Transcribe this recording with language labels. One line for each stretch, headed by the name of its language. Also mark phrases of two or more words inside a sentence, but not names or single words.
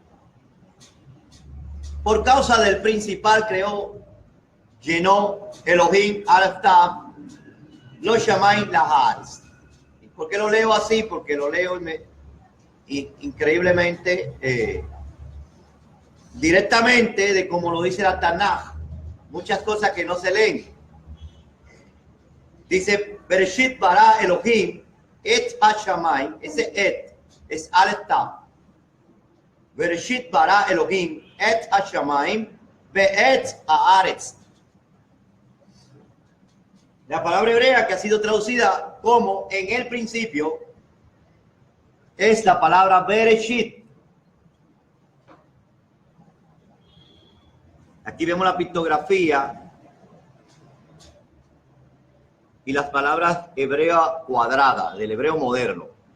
Spanish: Por causa del principal llenó Elohim al-Tab, lo llamáis Lahares. ¿Por qué lo leo así? Porque lo leo increíblemente directamente de como lo dice la Tanaj. Muchas cosas que no se leen. Dice,
Hebrew: בראשית ברא אלהים את השמים.
Spanish: Ese et es al-Tab.
Hebrew: בראשית ברא אלהים את השמים ואת הארץ.
Spanish: La palabra hebrea que ha sido traducida como en el principio es la palabra Bereshit. Aquí vemos la pictografía y las palabras hebrea cuadrada, del hebreo moderno.